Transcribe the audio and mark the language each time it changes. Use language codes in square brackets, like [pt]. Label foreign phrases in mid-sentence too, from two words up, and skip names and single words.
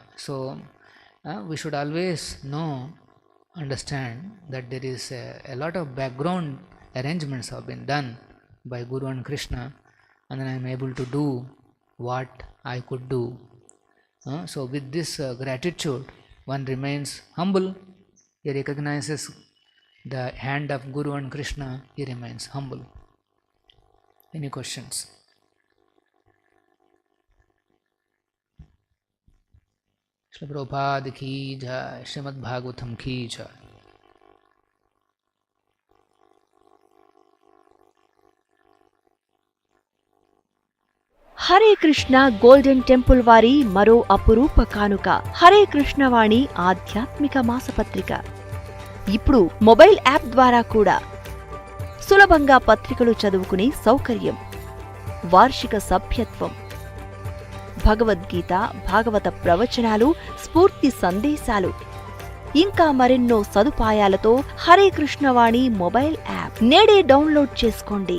[en] So we should always understand that there is a lot of background arrangements have been done by Guru and Krishna, and then I am able to do what I could do. So with this gratitude, one remains humble. He recognizes the hand of Guru and Krishna, he remains humble. Any questions? [hi] श्रील प्रभुपाद की जय, श्रीमद् भागवतम् की जय. [te] హరే కృష్ణ గోల్డెన్ టెంపుల్ వారి మరో అపురూప కానుక హరే కృష్ణ వాణి ఆధ్యాత్మిక మాసపత్రిక. ఇప్పుడు [en] mobile app [te] ద్వారా కూడా సులభంగా పత్రికలు చదువుకునే సౌకర్యం, వార్షిక సభ్యత్వం, భగవద్గీత, భాగవత ప్రవచనాలు, స్ఫూర్తి సందేశాలు, ఇంకా మరెన్నో సదుపాయాలతో హరే కృష్ణ వాణి [en] mobile app [te] నేడే డౌన్లోడ్ చేసుకోండి.